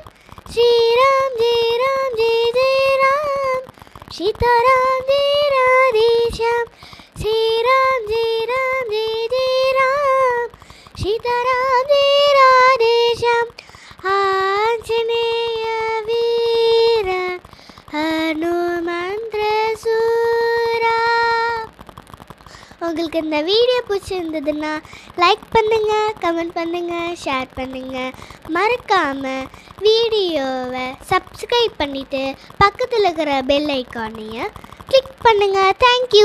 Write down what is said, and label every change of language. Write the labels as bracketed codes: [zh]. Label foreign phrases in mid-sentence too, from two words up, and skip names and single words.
[hi] श्री राम जय राम जय जय राम सीता राम जय राधे श्याम. श्री राम जय राम जय जय राम सीता राम जय राधे श्याम. [sa] आञ्जनेय वीर हनुमन्त्र सुर. [ta] உங்களுக்கு இந்த வீடியோ பிடிச்சிருந்ததுன்னா லைக் பண்ணுங்கள், கமெண்ட் பண்ணுங்கள், ஷேர் பண்ணுங்கள். மறக்காமல் வீடியோவை சப்ஸ்கிரைப் பண்ணிவிட்டு பக்கத்தில் இருக்கிற பெல் ஐக்கானையும் கிளிக் பண்ணுங்கள்.